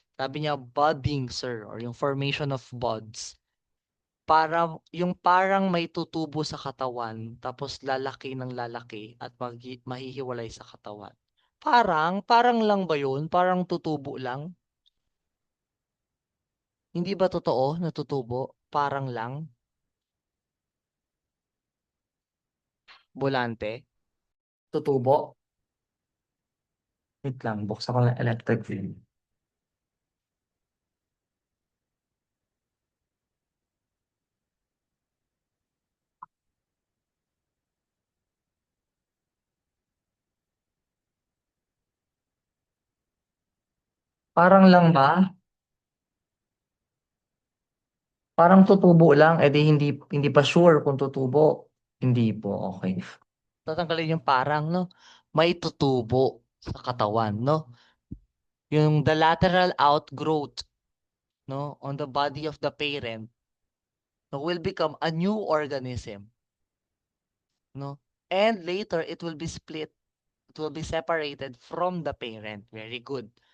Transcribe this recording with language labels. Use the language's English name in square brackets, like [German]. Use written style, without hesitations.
[Filipino] Sabi niya budding, sir, or yung [English] formation of buds. [Filipino] Yung parang may tutubo sa katawan, tapos lalaki ng lalaki at mahihiwalay sa katawan. Parang lang ba yun? Parang tutubo lang? Hindi ba totoo na tutubo? Parang lang? Bolante? Tutubo? Wait lang, buksan ko ng electric film. Parang lang ba? Parang tutubo lang, edi hindi pa sure kung tutubo. Hindi po, okay. Tatanggalin yung parang, no? May tutubo sa katawan, no? [English] Yung the lateral outgrowth, no, on the body of the parent, no, will become a new organism, no? And later, it will be split. It will be separated from the parent. Very good.